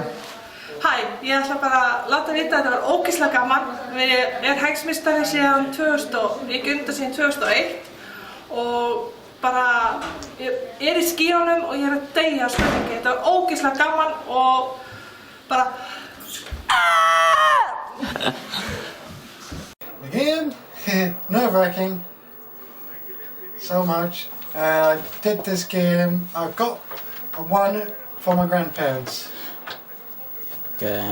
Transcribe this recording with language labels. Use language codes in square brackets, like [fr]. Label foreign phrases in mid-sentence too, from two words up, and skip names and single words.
[is] Hæ, ég ætla bara að láta vita að þetta var ógeðslega gaman. Ég er heimsmeistari síðan 2000 og ég gef undan síðan 2001 og bara ég er í skíunum og ég er að deyja á spurningi. Þetta var ógeðslega gaman og bara [en] Again, nerve-wracking. So much. I did this game. I got a one for my grandparents. Okay.